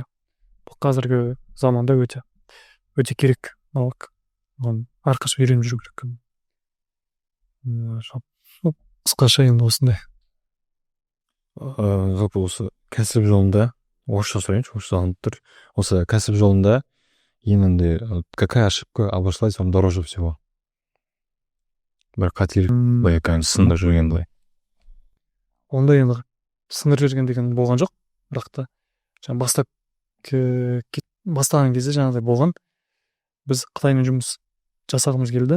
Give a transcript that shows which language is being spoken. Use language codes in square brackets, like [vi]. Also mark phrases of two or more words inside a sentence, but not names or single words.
[kk] Бұл қазіргі заманда өте керек навык. Оған әрқашан үйреніп жүру керек. Қысқаша енді осындай. Жалпы осы кәсіп жолында орысша сұрайыншы, орысша алынып тұр. Осы кәсіп жолында енді [ru] какая ошибка обошлась вам дороже всего? [kk] Бір қателік баян сындырып жүрген былай. Онда енді сындырып жүрген деген болған жоқ, бірақ та жаңа бастаған кезде жаңағыдай болған. Біз Қытаймен жұмыс жасағымыз келді.